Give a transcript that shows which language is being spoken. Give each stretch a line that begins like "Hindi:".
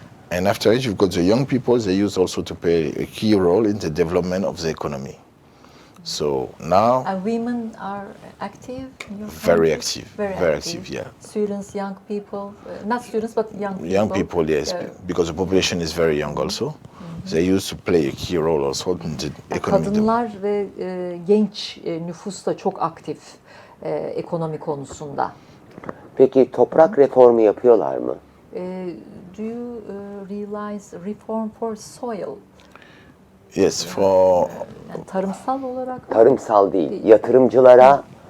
English: And after it, you've got the young people, they used also to play a key role in the development of the economy. So now... Women are active in your country? Very active, very active, yeah. Students, young people, not students, but young people. Young people, yes, because the population is very young also. They used to play a key role also in the economy.
Turkish: Kadınlar ve genç nüfus da çok aktif ekonomi konusunda. Peki toprak reformu yapıyorlar mı?
English: Do you realize reform for soil? Yes, for...
Turkish: Yani tarımsal olarak? Tarımsal değil, yatırımcılara